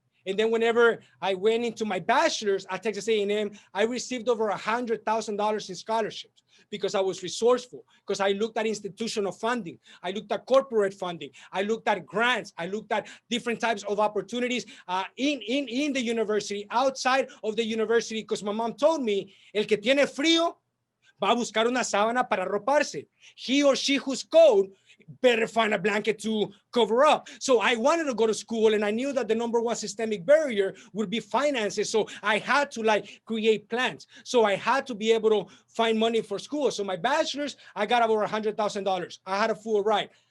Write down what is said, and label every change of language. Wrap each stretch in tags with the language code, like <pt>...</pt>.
<en>And then whenever I went into my bachelor's at Texas A&M, I received over $100,000 in scholarships because I was resourceful, because I looked at institutional funding. I looked at corporate funding. I looked at grants. I looked at different types of opportunities in the university, outside of the university, because my mom told me,</en> <es>el que tiene frío, va a buscar una sábana para arroparse.</es> <en>He or she who's cold better find a blanket to cover up. So I wanted to go to school, and I knew that the number one systemic barrier would be finances. So I had to like create plans. So I had to be able to find money for school. So my bachelor's, I got over $100,000. I had a full ride.</en>